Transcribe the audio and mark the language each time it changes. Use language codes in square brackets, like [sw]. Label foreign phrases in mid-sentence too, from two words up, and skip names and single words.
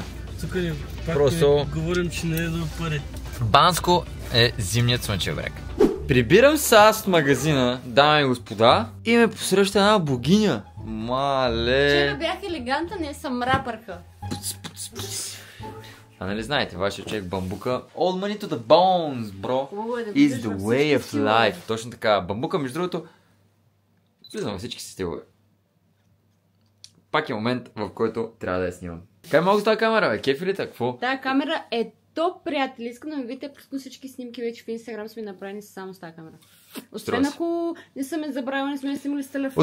[bg] Тук ни пак говорим, че не е до пари. Банско е зимният слънчев бряг. Прибирам се аз от магазина, дами и господа, и ме посреща една богиня. Мале. Вчера бях елегантна, не съм рапърка. А нали знаете, вашия човек бамбука. [en] Old money to the bones, bro. Is the way of life. [bg] Точно така. Бамбука, между другото, влизам във всички си стилове. Пак е момент, в който трябва да я снимам. Как мога с тази камера, бе? Кефи ли какво? Тая камера е топ, приятели. Искам да ми видите, просто всички снимки вече в Инстаграм сме направени само с тази камера. Освен ако не съм я забравила, не сме снимали с телефона.